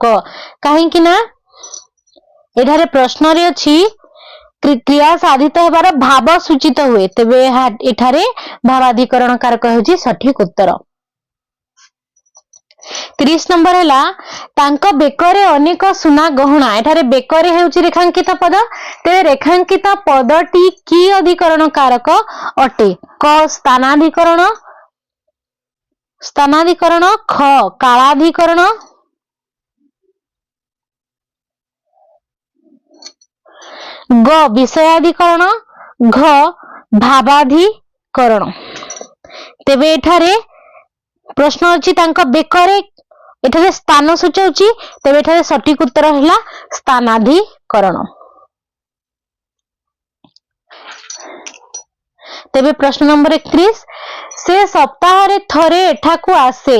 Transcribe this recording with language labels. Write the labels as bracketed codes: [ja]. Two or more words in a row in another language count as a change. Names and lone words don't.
[or] କାହିଁକି ନା ଏଠାରେ ପ୍ରଶ୍ନ ରେ ଅଛି କ୍ରିୟା ସାଧିତ ହେବାର ଭାବ ସୂଚିତ ହୁଏ ତେବେ ଏଠାରେ ଭାବାଧିକରଣ କାରକ ହେଉଛି ସଠିକ ଉତ୍ତର। 30 ନମ୍ବର ହେଲା ତାଙ୍କ ବେକରେ ଅନେକ ସୁନା ଗହଣା। ଏଠାରେ ବେକରେ ହେଉଛି ରେଖାଙ୍କିତ ପଦ ତେବେ ରେଖାଙ୍କିତ ପଦଟି କି ଅଧିକରଣ କାରକ ଅଟେ। କ ସ୍ଥାନାଧିକରଣ, ଖ କାଳାଧିକରଣ, ଗ ବିଷୟାଧିକରଣ, ଘ ଭାବାଧିକରଣ। ତେବେ ଏଠାରେ ପ୍ରଶ୍ନ ଅଛି ତାଙ୍କ ବେକରେ ଏଠାରେ ସ୍ଥାନ ସୂଚାଉଛି ତେବେ ଏଠାରେ ସଠିକ ଉତ୍ତର ହେଲା ସ୍ଥାନାଧିକରଣ। ତେବେ ପ୍ରଶ୍ନ ନମ୍ବର 31 ସେ ସପ୍ତାହ ରେ ଥରେ ଏଠାକୁ ଆସେ।